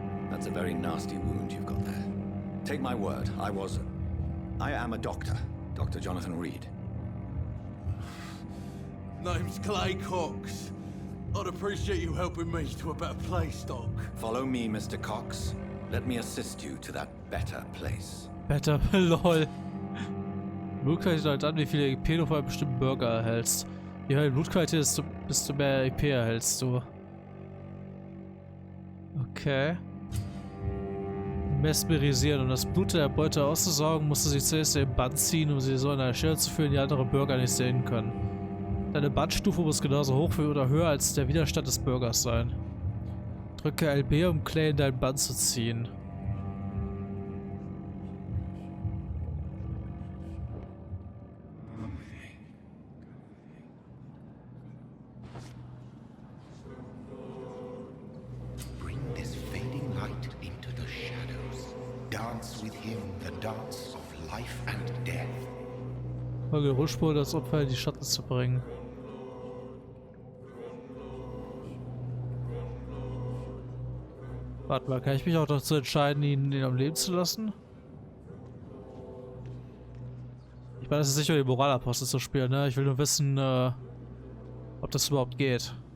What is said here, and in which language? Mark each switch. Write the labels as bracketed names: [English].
[English] That's a very nasty wound you've got there. Take my word, I am a doctor. Dr. Jonathan Reed. Name's Clay Cox. I'd appreciate you helping me to a better place, Doc. Follow me, Mr. Cox. Let me assist you to that better place. Better, lol. [German] Blutqualität halt an, wie viele EP du von einem bestimmten Burger erhältst. Je höher die Blutqualität ist, desto mehr EP erhältst du. Okay. Mesmerisieren. Um das Blut der Beute auszusaugen, musst du sie zuerst in den Band ziehen, um sie so an einer Stelle zu führen, die andere Bürger nicht sehen können. Deine Bandstufe muss genauso hoch oder höher als der Widerstand des Bürgers sein. Drücke LB, um Clay in dein Band zu ziehen. [English] Bring this fading light into the shadows. Dance with him the dance of life and death. [German] Folge der Rückspur, das Opfer in die Schatten zu bringen. Warte mal, kann ich mich auch dazu entscheiden, ihn am Leben zu lassen? Ich meine, es ist sicher, die Moralapostel zu spielen, ne? Ich will nur wissen, ob das überhaupt geht.